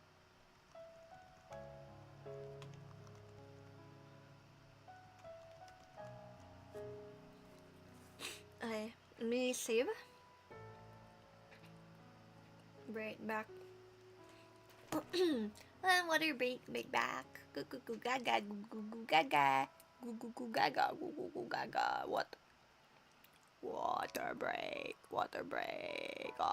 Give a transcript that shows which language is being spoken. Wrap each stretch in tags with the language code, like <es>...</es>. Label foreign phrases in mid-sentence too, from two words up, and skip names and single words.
<en>Okay, let me save. Right back. Water break back. Goo goo goo gaga goo goo goo gaga. Goo goo goo gaga goo goo goo gaga. What? Water break. Water break.</en>